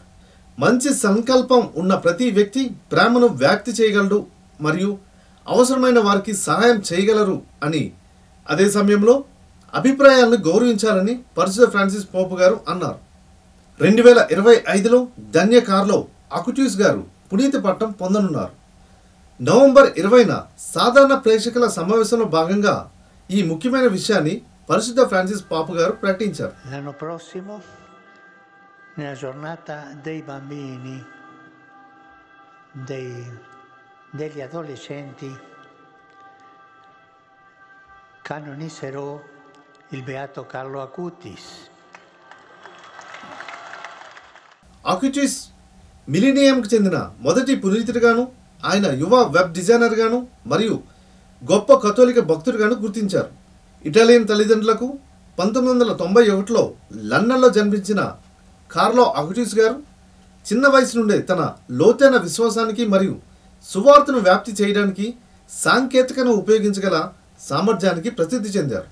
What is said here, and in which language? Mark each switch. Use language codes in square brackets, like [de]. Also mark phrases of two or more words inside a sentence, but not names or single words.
[te] మంచి సంకల్పం ఉన్న ప్రతి వ్యక్తి ప్రేమను వ్యాప్తి చేయగలడు మరియు అవసరమైన వారికి సహాయం చేయగలరు అని, అదే సమయంలో అభిప్రాయాలను గౌరవించాలని పరిశుద్ధ ఫ్రాన్సిస్ పోప్ గారు అన్నారు. 2025లో ధన్య కార్లో అక్విటస్ గారు పునీతి పట్టం పొందనున్నారు. నవంబర్ 20న సాధారణ ప్రేక్షకుల సమావేశంలో భాగంగా ఈ ముఖ్యమైన విషయాన్ని పరిశుద్ధ ఫ్రాన్సిస్ పాప్ గారు ప్రకటించారు. [it] L'anno prossimo, nella giornata dei bambini, degli adolescenti, canonizzerò il beato Carlo Acutis. [te] అక్విటస్ మిలీనియంకు చెందిన మొదటి పునీతుడిగాను, ఆయన యువ [en] web designer [te] గాను మరియు గొప్ప కథోలిక భక్తుడిగాను గుర్తించారు. ఇటాలియన్ తల్లిదండ్రులకు 1991లో లండన్లో జన్మించిన కార్లో అక్విటస్ గారు చిన్న వయసు నుండే తన లోతైన విశ్వాసానికి మరియు సువార్తను వ్యాప్తి చేయడానికి సాంకేతికను ఉపయోగించగల సామర్థ్యానికి ప్రసిద్ధి చెందారు.